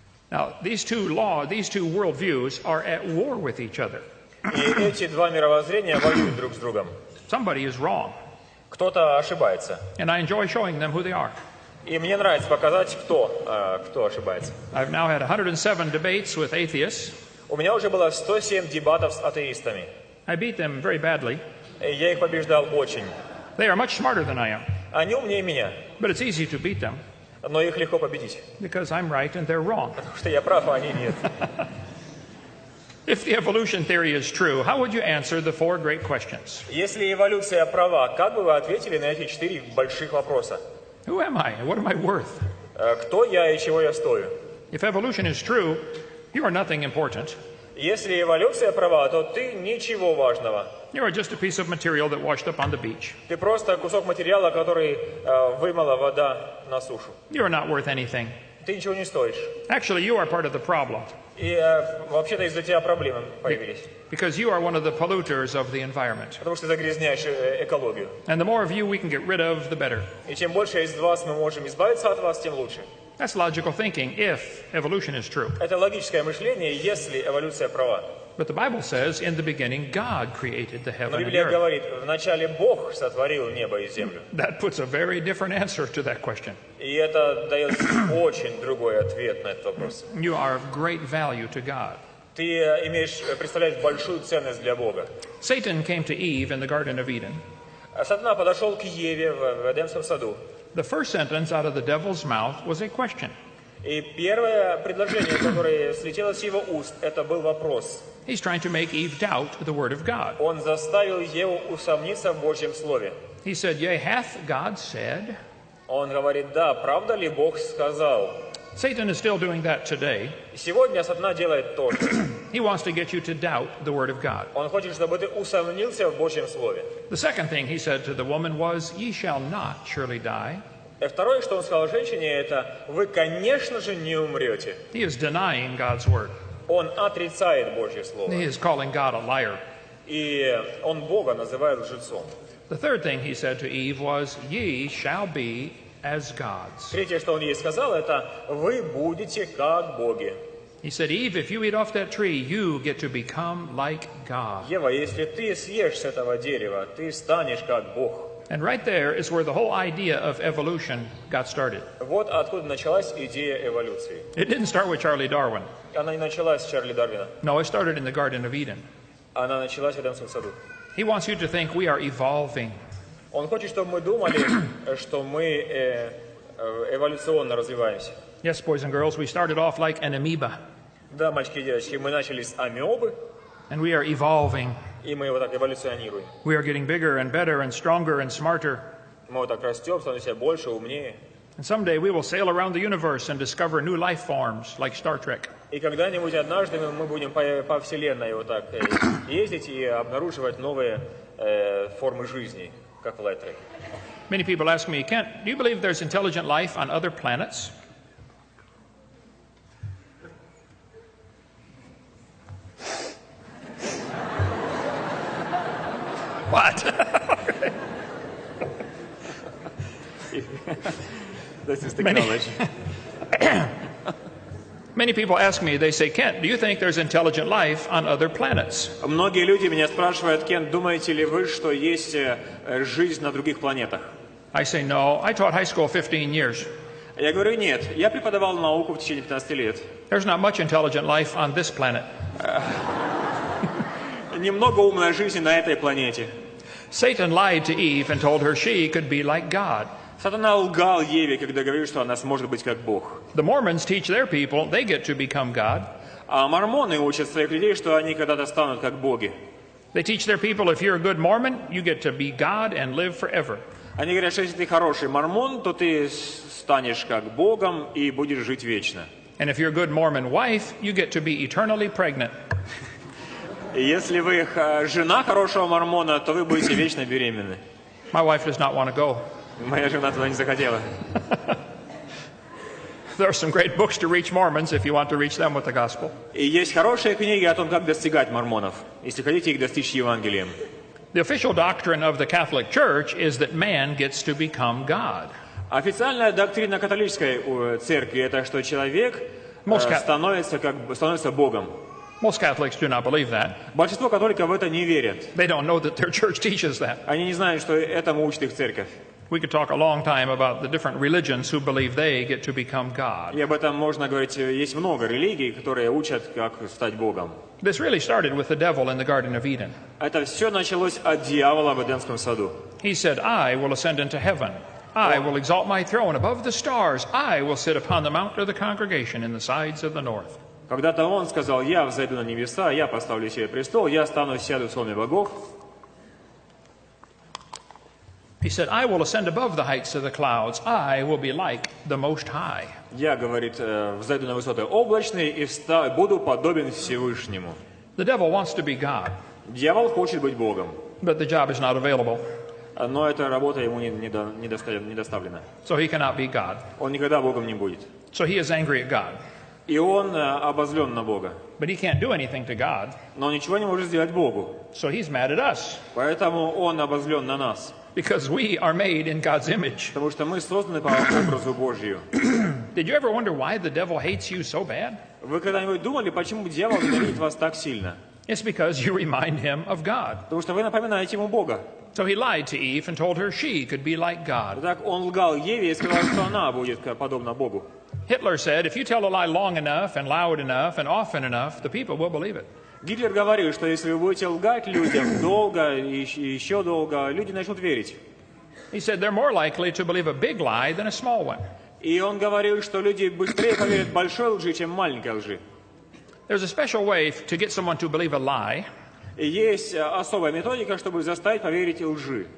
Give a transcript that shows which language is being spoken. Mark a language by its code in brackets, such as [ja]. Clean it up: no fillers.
[en] Now, these two worldviews are at war with each other. [ru] И эти 2 мировоззрения воюют друг с другом. [en] Somebody is wrong, [ru] Кто-то ошибается. [en] and I enjoy showing them who they are. [ru] И мне нравится показать, кто ошибается. [en] I've now had 107 debates with atheists. [ru] У меня уже было 107 дебатов с атеистами. [en] I beat them very badly. [ru] И я их побеждал очень. [en] They are much smarter than I am, [ru] Они умнее меня, [en] but it's easy to beat them [ru] но их легко победить. [en] because I'm right and they're wrong. [ru] Потому что я прав, а они нет. [en] If the evolution theory is true, how would you answer the 4 great questions? [ru] Если эволюция права, как бы вы ответили на эти 4 больших вопроса? [en] Who am I and what am I worth? [ru] Кто я и чего я стою? [en] If evolution is true, you are nothing important. [ru] Если эволюция права, то ты ничего важного. [en] You are just a piece of material that washed up on the beach. [ru] Ты просто кусок материала, который вымыла вода на сушу. [en] You are not worth anything. [ru] Ты ничего не стоишь. [en] Actually, you are part of the problem [ru] И вообще-то из-за тебя проблемы появились. [en] because you are one of the polluters of the environment. [ru] Потому что ты загрязняешь экологию. [en] And the more of you we can get rid of, the better. [ru] И чем больше из вас мы можем избавиться от вас, тем лучше. [en] That's logical thinking if evolution is true. [ru] Это логическое мышление, если эволюция права. [en] But the Bible says, in the beginning, God created the [ru] Но [en] heaven and [ru] Библия [en] earth. [ru] говорит, вначале Бог сотворил небо и землю. [en] That puts a very different answer to that question. [ru] И это дает очень другой ответ на этот вопрос. [en] You are of great value to God. [ru] Ты представляешь большую ценность для Бога. [en] Satan came to Eve in the Garden of Eden. [ru] Сатана подошел к Еве в Эдемском саду. [en] The first sentence out of the devil's mouth was a question. [ru] И первое предложение, которое слетело с его уст, это был вопрос. [en] He's trying to make Eve doubt the word of God. [ru] Он заставил Еву усомниться в Божьем Слове. [en] He said, yea, hath God said? [ru] Он говорит, да, правда ли Бог сказал? [en] Satan is still doing that today. [ru] Сегодня сатана делает то же. [en] He wants to get you to doubt the Word of God. [ru] Он хочет, чтобы ты усомнился в Божьем Слове. [en] The second thing he said to the woman was, "Ye shall not surely die." [ru] И второе, что он сказал женщине, это вы, конечно же, не умрете. [en] He is denying God's Word. [ru] Он отрицает Божье Слово. [en] He is calling God a liar. [ru] И он Бога называет лжецом. [en] The third thing he said to Eve was, "Ye shall be as gods." [ru] Третье, что он ей сказал, это вы будете как боги. [en] He said, "Eve, if you eat off that tree, you get to become like God." [ru] Ева, если ты съешь с этого дерева, ты станешь как Бог. [en] And right there is where the whole idea of evolution got started. [ru] Вот откуда началась идея эволюции. [en] It didn't start with Charlie Darwin. [ru] Она не началась с Чарли Дарвина. [en] No, it started in the Garden of Eden. [ru] Она началась в Эдемском саду. [en] He wants you to think we are evolving. [ru] Он хочет, чтобы мы думали, что мы эволюционно развиваемся. [en] Yes, boys and girls, we started off like an amoeba, [ru] Да, мальчики и девочки, мы начали с амебы, [en] and we are evolving. [ru] и мы вот так эволюционируем. [en] We are getting bigger and better and stronger and smarter. [ru] Мы вот так растем, становимся больше, умнее. [en] And someday we will sail around the universe and discover new life forms like Star Trek. [ru] И когда-нибудь однажды мы будем по Вселенной вот так ездить и обнаруживать новые формы жизни, как в Лайтреке. [en] Many people ask me, Kent, do you believe there's intelligent life on other planets? What? This is technology. Many people ask me, they say, Kent, do you think there's intelligent life on other planets? [ru] Многие люди меня спрашивают, Кент, думаете ли вы, что есть жизнь на других планетах? [en] I say, no. I taught high school 15 years. [ru] Я говорю, нет. Я преподавал науку в течение 15 лет. [en] There's not much intelligent life on this planet. [ru] Немного умной жизни на этой планете. [en] Satan lied to Eve and told her she could be like God. [ru] Сатана лгал Еве, когда говорил, что она сможет быть как Бог. [en] The Mormons teach their people they get to become God. [ru] А мормоны учат своих людей, что они когда-то станут как боги. [en] They teach their people if you're a good Mormon, you get to be God and live forever. [ru] Они говорят, что если ты хороший мормон, то ты станешь как Богом и будешь жить вечно. [en] And if you're a good Mormon wife, you get to be eternally pregnant. [ru] И если вы жена хорошего мормона, то вы будете вечно беременны. [en] My wife does not want to go. [ru] Моя жена туда не захотела. [en] There are some great books to reach Mormons if you want to reach them with the gospel. [ru] И есть хорошие книги о том, как достигать мормонов, если хотите их достичь Евангелием. [en] The official doctrine of the Catholic Church is that man gets to become God. [ru] Официальная доктрина католической церкви – это что человек становится Богом. [en] Most Catholics do not believe that. [ru] Большинство католиков в это не верят. [en] They don't know that their church teaches that. [ru] Они не знают, что этому учит их церковь. [en] We could talk a long time about the different religions who believe they get to become God. [ru] И об этом можно говорить. Есть много религий, которые учат, как стать Богом. [en] This really started with the devil in the Garden of Eden. [ru] Это все началось от дьявола в Эдемском саду. [en] He said, I will ascend into heaven. I will exalt my throne above the stars. I will sit upon the mount of the congregation in the sides of the north. [ru] Когда-то он сказал, я взойду на небеса, я поставлю себе престол, я сяду в солнце богов. [en] He said, I will ascend above the heights of the clouds. I will be like the Most High. [ru] Я, говорит, взойду на высоты облачные и буду подобен Всевышнему. [en] The devil wants to be God. [ru] Дьявол хочет быть Богом. [en] But the job is not available. [ru] Но эта работа ему не доставлена. [en] So he cannot be God. [ru] Он никогда Богом не будет. [en] So he is angry at God. [ru] И он обозлен на Бога. [en] But he can't do anything to God. [ru] Но он ничего не может сделать Богу. [en] So he's mad at us. [ru] Поэтому он обозлен на нас. [en] Because we are made in God's image. [ru] Потому что мы созданы по образу Божию. [en] Did you ever wonder why the devil hates you so bad? [ru] Вы когда-нибудь думали, почему дьявол ненавидит вас так сильно? [en] It's because you remind him of God. [ru] Потому что вы напоминаете ему Бога. [en] So he lied to Eve and told her she could be like God. [ru] Так он лгал Еве и сказал, что она будет подобна Богу. [en] Hitler said, if you tell a lie long enough and loud enough and often enough, the people will believe it. [ru] Гитлер говорил, что если вы будете лгать людям долго и еще долго, люди начнут верить. [en] He said they're more likely to believe a big lie than a small one. [ru] И он говорил, что люди быстрее поверят большой лжи, чем маленькой лжи. [en] There's a special way to get someone to believe a lie. [ru] И есть особая методика, чтобы заставить поверить лжи.